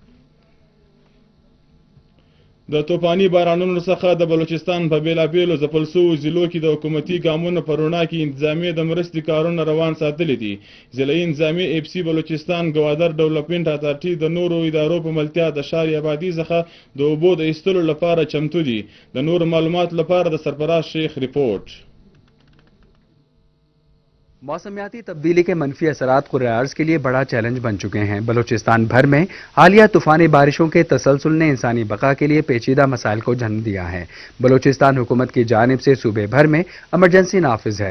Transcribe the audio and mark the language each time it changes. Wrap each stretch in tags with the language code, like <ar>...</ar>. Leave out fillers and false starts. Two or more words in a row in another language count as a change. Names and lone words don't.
<ps>د طوفاني بارانونو څخه د بلوچستان په بېلابېلو ځپل سوو ضلعو کې د حکومتي ګامونو په رڼا کې انتظامیې د مرستې کارونه روان ساتلي دي. ضلعي انتظامیې اف سي بلوچستان ګوادر ډیولپمنټ اتارټي د نورو ادارو په ملتیا د ښار آبادي څخه د اوبو د ایستلو لپاره چمتو دي. د نورو معلوماتو لپاره د سرفراز شیخ رپورٹ.</ps> <ur>موسمیاتی تبدیلی کے منفی اثرات کررارس کے لیے بڑا چیلنج بن چکے ہیں. بلوچستان بھر میں حالیہ طوفانی بارشوں کے تسلسل نے انسانی بقا کے لیے پیچیدہ مسائل کو جنم دیا ہے. بلوچستان حکومت کی جانب سے صوبے بھر میں ایمرجنسی نافذ ہے.</ur>